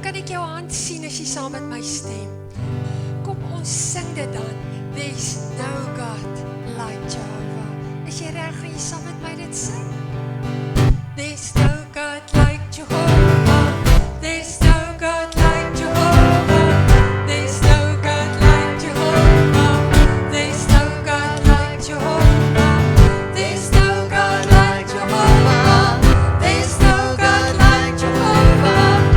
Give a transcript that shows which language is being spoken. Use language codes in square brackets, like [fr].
[af] jou hand sien as jy saam met my stem. Kom ons sing dit dan. [en] There's no God like Jehovah. [af] Is jy reg, gaan jy saam met my dit sing? [en] There's no God like Jehovah. There's no God like Jehovah. There's no God like Jehovah. There's no God like Jehovah. There's no God like Jehovah. There's no God like Jehovah.